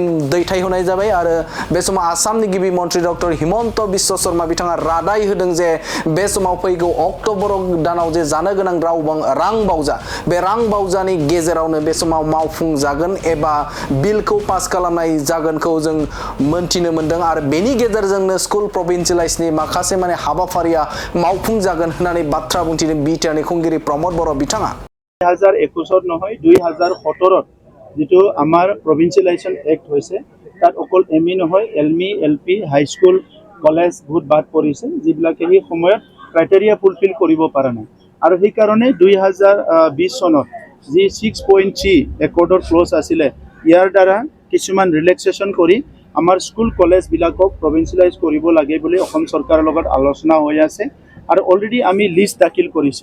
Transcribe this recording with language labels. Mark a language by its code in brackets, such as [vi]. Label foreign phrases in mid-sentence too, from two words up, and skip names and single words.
[brx] दैथायहरनाय जाबाय आरो बे समाव आसामनि गिबि मन्त्रि डक्टर हिमन्त बिश्व शर्मा बिथाङा रादाय होदों जे बे समाव फैगौ अक्ट'बर दानाव जे जानो गोनां रां बावजा बे रां बावजानि गेजेरावनो बे समाव मावफुंजागोन एबा बिलखौ पास खालामनाय जागोनखौ जों मोनथिनो मोनदों आरो बेनि गेजेरजोंनो [en] school provincialise [brx] माखासे हाबाफारिया मावफुंजागोन होननानै बाथ्रा बुंथिदों बिटिआरनि खुंगिरि प्रमद बर' बिथाङा। [as] 2021 নহয় 2017 যিটো আমাৰ [en] provincialization act [as] হৈছে তাত অকল এমই নহয় এলমি এলপি [en] high school [as] কলেজ বহুত বাদ পৰিছে যিবিলাকে এই সময়ত [en] criteria fulfil [as] কৰিব পৰা নাই আৰু সেই কাৰণে 2020 চনত যি 6.3 একৰ্ডৰ ক্লজ আছিলে ইয়াৰ দ্বাৰা কিছুমান ৰিলেক্সেশ্যন কৰি আমাৰ স্কুল কলেজ বিলাকক প্ৰভিন্সিয়েলাইজ কৰিব লাগে বুলি অসম চৰকাৰৰ লগত আলোচনা হৈ আছে আৰু অলৰেডি আমি লিষ্ট দাখিল কৰিছো।